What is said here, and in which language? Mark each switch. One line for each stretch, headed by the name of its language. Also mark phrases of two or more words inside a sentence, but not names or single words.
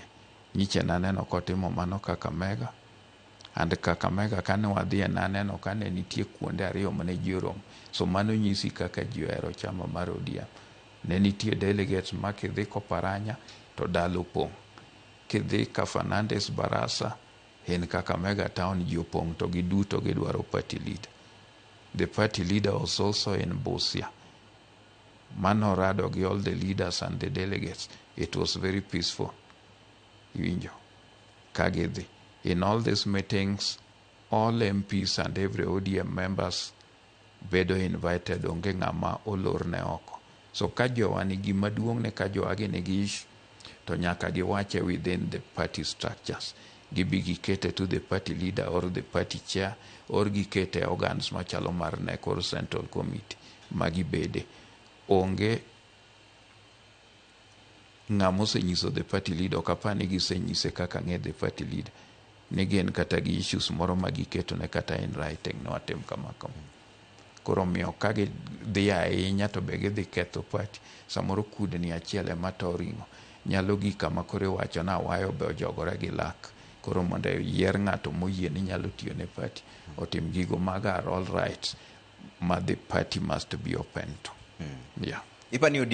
Luo (Kenya and Tanzania): Nyiche naneno kotimo mano Kakamega, and Kakamega kane wadhiye naneno kane nitie kuonde 2 mane ji oromo. So mano nyisi kaka ji ohero chama mar ODM. Ne nitie delegates ma kidhi Koparanya to dalo pong', kidhi ka Fernandes Barasa in Kakamega town ji opong' to giduto gidwaro
English: party leader. The party leader was also in Busia.
Luo (Kenya and Tanzania): Manorado gi
English: all the leaders and the delegates. It was very peaceful.
Luo (Kenya and Tanzania): Iwinjo kagidhi.
English: In all these meetings, all MPs and every ODM members bedo invited,
Luo (Kenya and Tanzania): onge ng'ama olor ne oko. So ka jowa nigi maduong' ne ka jowa nigi issue, to nyaka giwache
English: within the party structures.
Luo (Kenya and Tanzania): Gibi gikete
English: to the party leader or the party chair, or gikete organs
Luo (Kenya and Tanzania): machalo mar
English: NEC or Central Committee magibede.
Luo (Kenya and Tanzania): Onge ng'ama osenyiso
English: the party leader,
Luo (Kenya and Tanzania): kapani gisenyise kaka ng'e
English: the party leader,
Luo (Kenya and Tanzania): negen kata gi issues moro magiketo ne kata in writing no atem kama. Koro miyo kage dhi ahinya to be gidhi ketho party. Samoro kudni achiel ema to ring'o, nyalo gika ma kore wacho na wayo be ojogore gi lak. Koro mondo yier ng'ato moyie ni nyalo tiyo ne party, otim gigo mag
English: are all right,
Luo (Kenya and Tanzania): ma
English: the party must be open to.
Luo (Kenya and Tanzania): Yeah. Ipani